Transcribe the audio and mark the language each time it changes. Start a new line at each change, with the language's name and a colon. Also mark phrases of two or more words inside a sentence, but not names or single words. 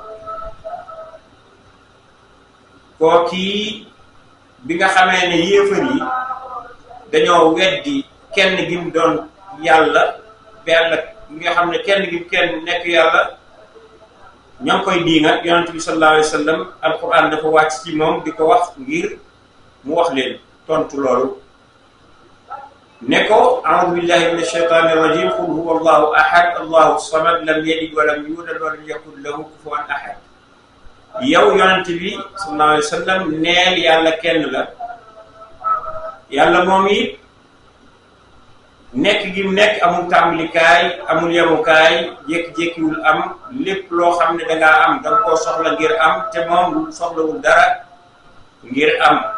Wolof: kookii bi nga xamee ne yéefar yi dañoo weddi kenn gi mu doon yàlla benn nga xam ne kenn gi kenn nekk yàlla ñoo ngi koy diingat yonent bi
Arabic: صلى الله عليه وسلم
Wolof: alquran dafa wàcc ci moom di ko wax ngir mu wax leen tontu loolu ne ko
Arabic: أعوذ بالله من الشيطان الرجيم قل هو الله أحد الله الصمد لم يلد ولم يولد ولم يكن له كفوا أحد
Wolof: yow yonent bi
Arabic: صلى الله عليه وسلم
Wolof: neel yàlla kenn la yàlla moom it nekk gi mu nekk amul tàmbalikaay amul yemukaay jékki-jékkiwul am lépp loo xam ne dangaa am danga koo soxla ngir am te moom soxlawul dara ngir am